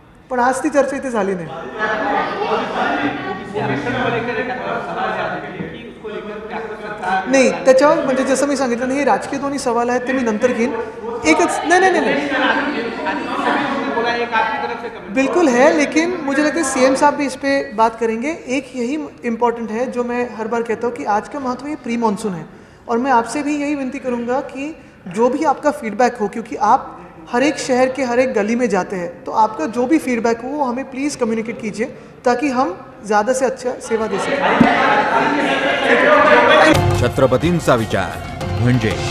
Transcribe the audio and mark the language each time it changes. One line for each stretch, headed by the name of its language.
Marathi: पण आज ती चर्चा इथे झाली नाही. नाही, त्याच्यावर म्हणजे जसं मी सांगितलं नाही, हे राजकीय दोन्ही सवाल आहेत ते मी नंतर घेईन.
Hindi: एकच नहीं बिल्कुल है, लेकिन मुझे लगता है सीएम साहब भी इस पे बात करेंगे. एक यही इम्पॉर्टेंट है जो मैं हर बार कहता हूँ कि आज का महत्व ये प्री मानसून है, और मैं आपसे भी यही विनती करूँगा कि जो भी आपका फीडबैक हो, क्योंकि आप हर एक शहर के हर एक गली में जाते हैं, तो आपका जो भी फीडबैक हो वो हमें प्लीज़ कम्युनिकेट कीजिए ताकि हम ज़्यादा से अच्छा सेवा दे सकें.
Marathi: छत्रपतींचा विचार म्हणजे